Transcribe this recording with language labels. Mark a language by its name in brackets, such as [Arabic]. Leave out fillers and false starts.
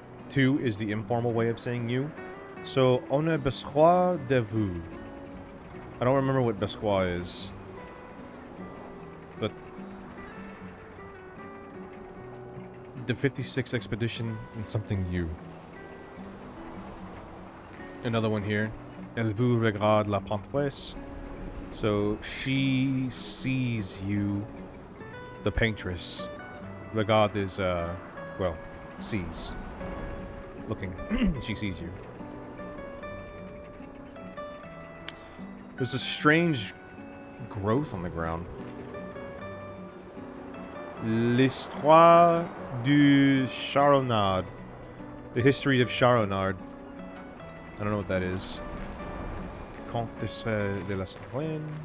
[English] Tu is the informal way of saying you. So, [French] on a besoin de vous. [English] I don't remember what Besquois is. But... the 56th expedition and something new. Another one here. [French] Elle vous regarde la paintresse. [English] So, she sees you, the paintress. Regarde is, well, sees. Looking. She sees you. There's a strange growth on the ground. [French] L'histoire du Charonard. [English] The history of Charonard. I don't know what that is. [French] Comtesse de la Savoine.